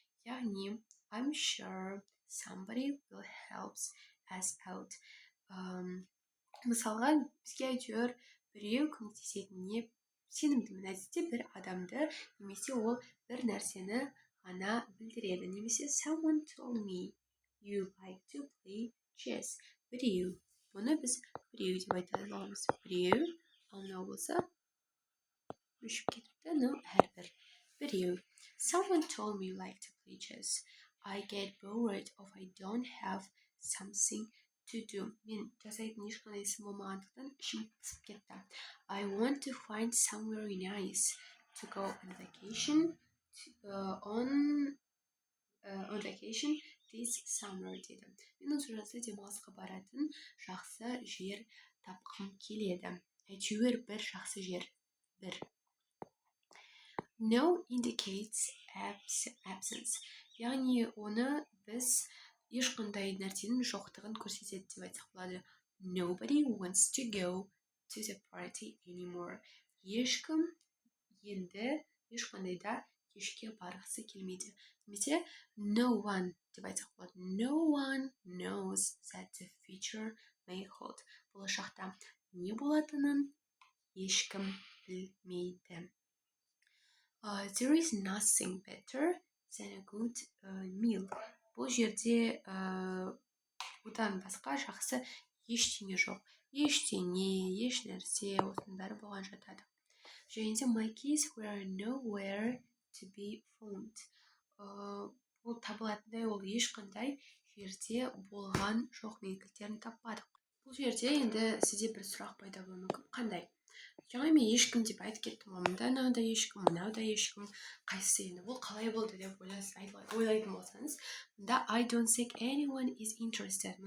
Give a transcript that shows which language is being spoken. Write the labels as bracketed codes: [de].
[kk] Яғни [en] I'm sure somebody will help us out. [kk] Мысалға, бізге әйтеуір біреу көмектесетініне сенімдімін. Әдетте бір адамды немесе ол бір нәрсені ғана білдіреді. Немесе [en] someone told me you like to play chess. [kk] Біреу. Бұны біз біреу деп айта аламыз. Біреу. Ал мынау болса өшіп кетіпті. No, әрбір. Біреу. [en] Someone told me you like to play chess. I get bored if I don't have something to do. [kk] Мен жасайтын ешқандай ісім болмағандықтан ішім пысып кетті. [en] I want to find somewhere nice to go on vacation on vacation this summer [kk] деді. Мен осы жазда демалысқа баратын жақсы жер тапқым келеді. Әйтеуір бір жақсы жер. Бір. [en] No indicates absence. [kk] Яғни оны біз ешқандай нәрсенің жоқтығын көрсетеді деп айтсақ болады. [en] Nobody wants to go to the party anymore. [kk] Ешкім енді ешқандай да кешке барғысы келмейді. Немесе no one деп айтсақ болады. [en] No one knows that the future may hold. [kk] Болашақта не болатынын ешкім білмейді. [en] There is nothing better than a good meal. [kk] Бұл жерде одан басқа жақсы ештеңе жоқ. Ештеңе, еш нәрсе осының бәрі болған жатады. Және де [en] my keys were nowhere to be found. [kk] Ол табылатындай, ол ешқандай жерде болған жоқ, мен кілттерін таппадық. Бұл жерде енді сізде бір сұрақ пайда болуы мүмкін. Қандай? Жаңа мен ешкім деп айтып кеттім, мұнда мынау да ешкім, мынау да ешкім, қайсысы енді ол қалай болды деп ойлайтын болсаңыз, мұнда [en] I don't think anyone is interested.